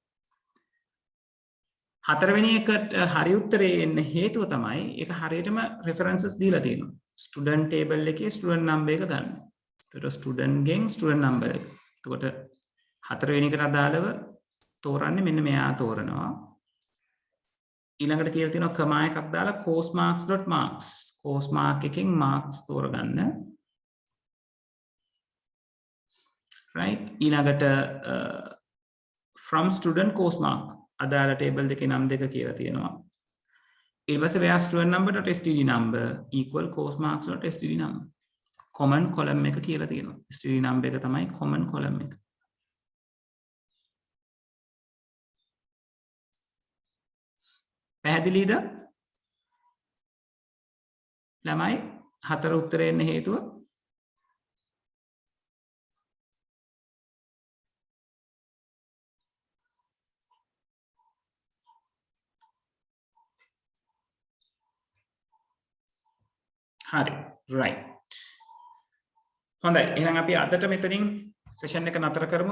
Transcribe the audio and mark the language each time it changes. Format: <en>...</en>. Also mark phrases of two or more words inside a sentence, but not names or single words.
<si>හතරවෙනි එකට හරි උත්තරේ එන්න හේතුව තමයි ඒක හරියටම references දීලා තියෙනවා.</si> <en>student table</en> <si>එකේ</si> <en>student number</en> <si>එක ගන්න. එතකොට student ගෙන්</si> <en>student number</en> <si>එක. එතකොට හතරවෙනි එකට අදාළව තෝරන්නේ මෙන්න මෙයා තෝරනවා. ඊළඟට කියලා තියෙනවා කමා එකක් දාලා</si> <en>course marks.marks. course mark</en> <si>එකෙන් marks තෝරගන්න. right ඊළඟට</si> <en>from student course mark</en> <si>අදාළ table දෙකේ නම් දෙක කියලා තියෙනවා. ඊට පස්සේ</si> <en>where student number.std number equal course marks.std number. common column</en> <si>එක කියලා තියෙනවා.</si> <en>std number</en> <si>එක තමයි</si> <en>common column</en> <si>එක. පැහැදිලිද? ළමයි හතර උත්තරේ එන්න හේතුව හරි right හොඳයි එහෙනම් අපි අදට මෙතනින් සෙෂන් එක නතර කරමු.</si>